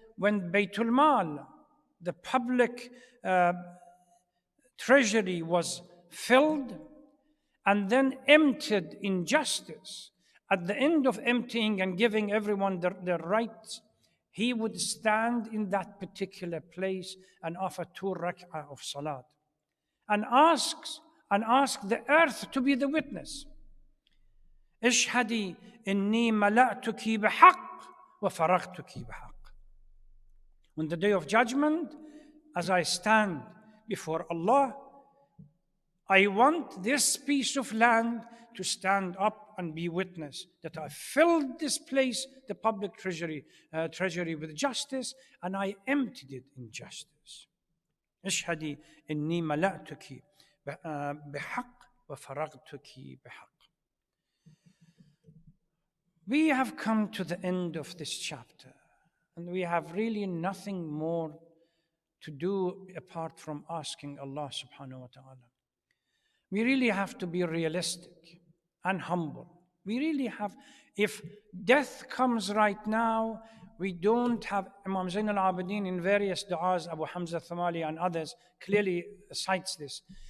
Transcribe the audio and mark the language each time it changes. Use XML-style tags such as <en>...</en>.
<en>when Baytul Mal, the public treasury, was filled and then emptied in justice, at the end of emptying and giving everyone their rights, he would stand in that particular place and offer 2 rak'ah of salat and ask the earth to be the witness.</en> <ar>اشهدي إني ملأتك بحق وفرغتك بحق.</ar> <en>On the day of judgment, as I stand before Allah, I want this piece of land to stand up and be witness that I filled this place, the public treasury, with justice, and I emptied it in justice.</en> <ar>اشهدي إني ملأتك بحق وفرغتك بحق.</ar> <en>We have come to the end of this chapter, and we have really nothing more to do apart from asking Allah subhanahu wa ta'ala. We really have to be realistic and humble. We really have, if death comes right now, we don't have, Imam Zain al-Abidin in various du'as, Abu Hamza Thamali and others clearly cites this.</en>